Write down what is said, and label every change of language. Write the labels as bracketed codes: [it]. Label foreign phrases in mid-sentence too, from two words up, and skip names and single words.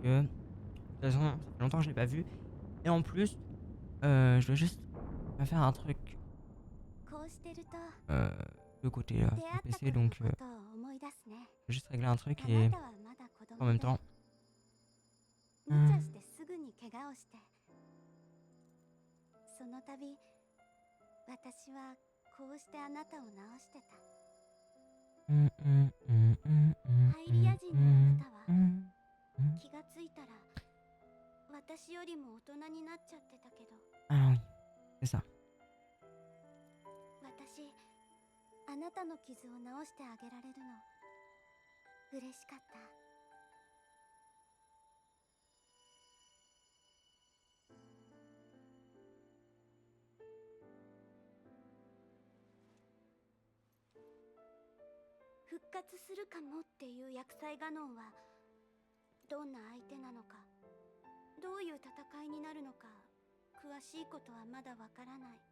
[fr] De toute façon, ça fait longtemps que je l'ai pas vu. Et en plus, je vais juste faire un truc de côté sur le PC, donc je vais juste régler un truc et en même temps [ja] 怪我をして、その度私はこうしてあなたを治してた。ハイリア人のあなたは気がついたら私よりも大人になっちゃってたけど、 [fr] Ah oui, c'est ça. [ja] 私あなたの傷を治してあげられるの嬉しかった。復活するかもっていう薬剤ガノンはどんな相手なのか、どういう戦いになるのか詳しいことはまだわからない。